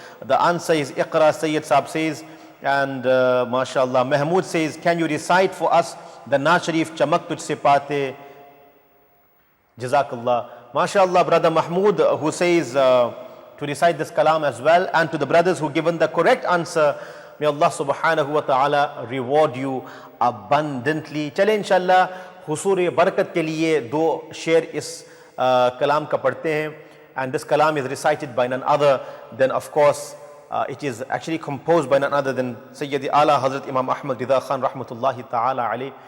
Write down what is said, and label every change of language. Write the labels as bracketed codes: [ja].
[en] The answer is Iqra, Sayyid Saab says. And MashaAllah, Mahmood says, can you recite for us the Naat Sharif Chamak Tujh Se Paate? Jazakallah. MashaAllah, Brother Mahmood who says to recite this kalam as well. And to the brothers who given the correct answer, may Allah subhanahu wa ta'ala reward you abundantly. [ur] Chale inshallah, حصور برکت کے لیے 2 شعر اس کلام کا پڑھتے ہیں. [en] And this kalam is recited by none other than, of course, it is actually composed by none other than Sayyidi Ala Hazrat Imam Ahmad Rida Khan rahmatullahi ta'ala alayh.